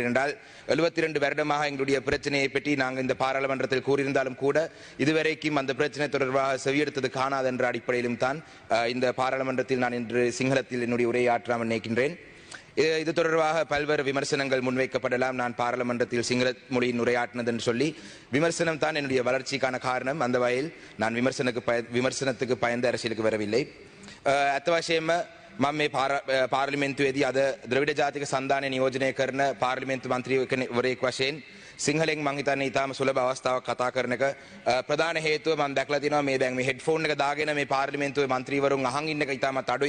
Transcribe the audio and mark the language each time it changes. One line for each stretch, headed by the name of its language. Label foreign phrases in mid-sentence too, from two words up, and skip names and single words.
Tamil: என்றால் 72 வருடமாக எங்களுடைய பிரச்சனையை பற்றி நாங்கள் இந்த பாராளுமன்றத்தில் கூறியிருந்தாலும் கூட இதுவரைக்கும் அந்த பிரச்சனை தொடர்பாக செவியெடுத்தது காணாது என்ற அடிப்படையிலும் தான் இந்த பாராளுமன்றத்தில் நான் இன்று சிங்களத்தில் என்னுடைய உரையாற்றாமல் நினைக்கின்றேன். இது தொடர்பாக பல்வேறு விமர்சனங்கள் முன்வைக்கப்படலாம். நான் பாராளுமன்றத்தில் சிங்கள மொழியின் உரையாற்றினது என்று சொல்லி விமர்சனம் தான் என்னுடைய வளர்ச்சிக்கான காரணம். அந்த வகையில் நான் விமர்சனத்துக்கு பயந்த அரசியலுக்கு வரவில்லை.
Sinhala: අත්වශයෙන්ම මම මේ පාර්ලිමේන්තුවේදී අද ද්‍රවිඩ ජාතික සන්ධානය නියෝජනය කරන පාර්ලිමේන්තු මන්ත්‍රීවරයෙක් වශයෙන් සිංහලෙන් මං හිතන්නේ ඊටාම සුලභ අවස්ථාවක් කතා කරන එක ප්‍රධාන හේතුව මම දැක්ලා තියෙනවා මේ දැන් මේ හෙඩ්ෆෝන් එක දාගෙන මේ පාර්ලිමේන්තුවේ මන්ත්‍රීවරුන් අහන් ඉන්න එක ඊටාමත් අඩුයි.